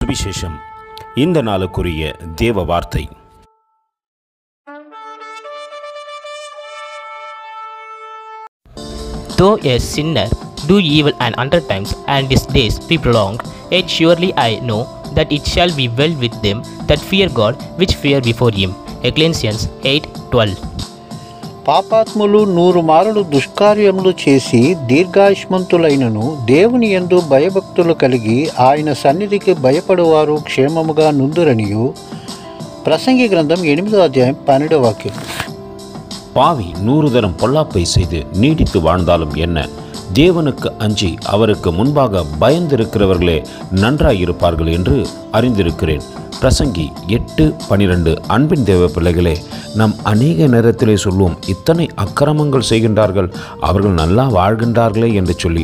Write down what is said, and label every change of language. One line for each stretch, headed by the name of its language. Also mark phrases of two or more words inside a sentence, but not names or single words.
Tamil: சுவிசேஷம். இந்த நாளுக்குரிய தேவ வார்த்தை.
English: Though a sinner do evil 100 times, and his days be prolonged, yet surely I know that it shall be well with them that fear God, which fear before him. Ecclesiastes 8:12.
Telugu: పాపాత్ములు 100 మారులు దుష్కార్యములు చేసి దీర్ఘాయుష్మంతులైనను దేవుని యందు భయభక్తులు కలిగి ఆయన సన్నిధికి భయపడువారు క్షేమముగా నుందురనియు. ప్రసంగి గ్రంథం 8వ అధ్యాయం 12వ వాక్యం.
Tamil: பாவி 100 தரம் பொல்லாப்பை செய்து நீடித்து வாழ்ந்தாலும் என்ன, தேவனுக்கு அஞ்சி அவருக்கு முன்பாக பயந்திருக்கிறவர்களே நன்றாயிருப்பார்கள் என்று அறிந்திருக்கிறேன். பிரசங்கி 8:12. அன்பின் தேவ பிள்ளைகளே, நாம் அநேக நேரத்திலே சொல்லுவோம், இத்தனை அக்கிரமங்கள் செய்கின்றார்கள், அவர்கள் நல்லா வாழ்கின்றார்களே என்று சொல்லி.